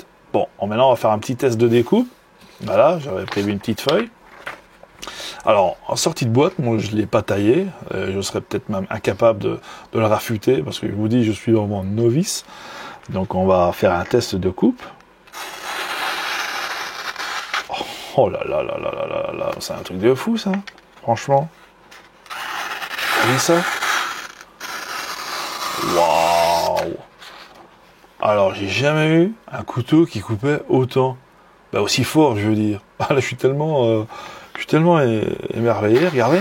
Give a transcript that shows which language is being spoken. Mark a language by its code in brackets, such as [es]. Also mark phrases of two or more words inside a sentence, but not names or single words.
[fr] Bon, maintenant, on va faire un petit test de découpe. Voilà, j'avais prévu une petite feuille. Alors, en sortie de boîte, moi, je ne l'ai pas taillé. Je serais peut-être même incapable de le raffûter, parce que je vous dis, je suis vraiment novice. Donc, on va faire un test de coupe. Oh là là là là là là là, c'est un truc de fou, ça. Franchement. Vous voyez ça? Waouh! Alors, j'ai jamais eu un couteau qui coupait autant. Bah, aussi fort, je veux dire. Ah, là, je suis tellement émerveillé, regardez.